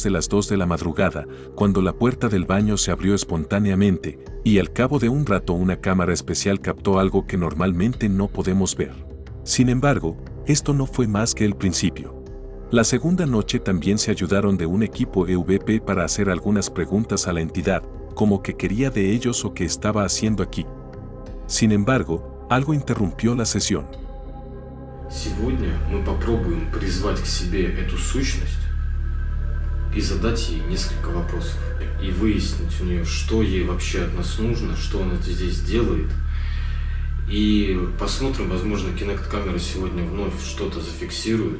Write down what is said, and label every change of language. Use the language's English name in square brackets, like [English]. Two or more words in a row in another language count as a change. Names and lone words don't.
[Spanish] de las 2 de la madrugada, cuando la puerta del baño se abrió espontáneamente, y al cabo de un rato una cámara especial captó algo que normalmente no podemos ver. Sin embargo, esto no fue más que el principio. La segunda noche también se ayudaron de un equipo EVP para hacer algunas preguntas a la entidad, como qué quería de ellos o qué estaba haciendo aquí. Sin embargo, algo interrumpió la sesión. [Russian] Сегодня мы попробуем призвать к себе эту сущность и задать ей несколько вопросов. И выяснить у нее, что ей вообще от нас нужно, что она здесь делает. И посмотрим, возможно, Kinect-камера сегодня вновь что-то зафиксирует.